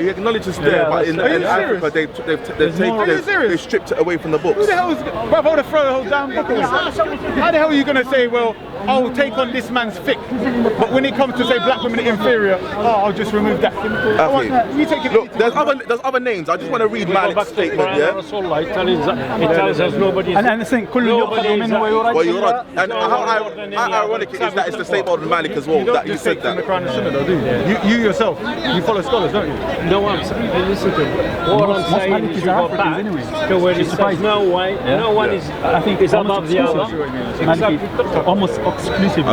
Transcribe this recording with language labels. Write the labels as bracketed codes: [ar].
[en] he acknowledges it's there, but in Africa they've stripped it away from the books. Who the hell is, bruv, I would have thrown the whole damn book away. How the hell are you going to say, well, I'll take on this man's fiqh, but when it comes to say black women are inferior, I'll just remove that. Look, there's other names. I just want to read Malik's statement. It tells us nobody. And the thing, [ar] كل يؤخذ منه ويرد. [en] And how ironic it is that it's the statement of Malik as well that he said that. You yourself, you follow scholars, don't you? No, I'm saying, listen to me. What I'm saying is you go back to where it says no one is, I think is above the other. Maliki, almost exclusively.